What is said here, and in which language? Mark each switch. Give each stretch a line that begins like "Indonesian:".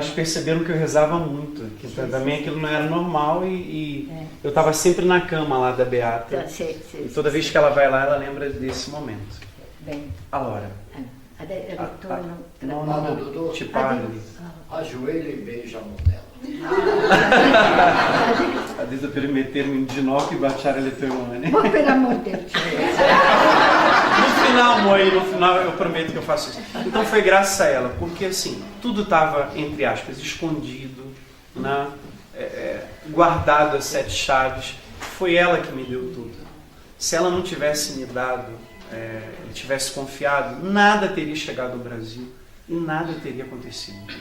Portuguese: Elas perceberam que eu rezava muito, que também aquilo não era normal e eu estava sempre na cama lá da Beata. E toda vez que ela vai lá, ela lembra desse momento. Bem.
Italian: Allora, Adesso ritorno tra no, ci parli.
Portuguese: Ajoelha e beija a mão dela.
Italian: Adesso per mettermi in ginocchio e baciare le tue mani. Ma per amor del cielo.
Portuguese: No final, amor, no final eu prometo que eu faço isso. Então foi graças a ela, porque assim, tudo estava, entre aspas, escondido, né? Guardado a 7 chaves. Foi ela que me deu tudo. Se ela não tivesse me dado, tivesse confiado, nada teria chegado ao Brasil e nada teria acontecido.